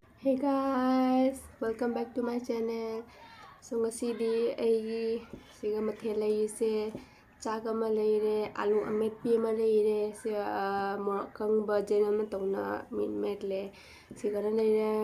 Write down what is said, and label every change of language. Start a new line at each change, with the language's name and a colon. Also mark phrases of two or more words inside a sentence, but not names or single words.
English: Hey guys, welcome back to my channel.
Manipuri: So ngasidi ay siga mathel layise chak ama leire alu ametpi ama leire se morak kangba jen ama tongna min metle siga na leire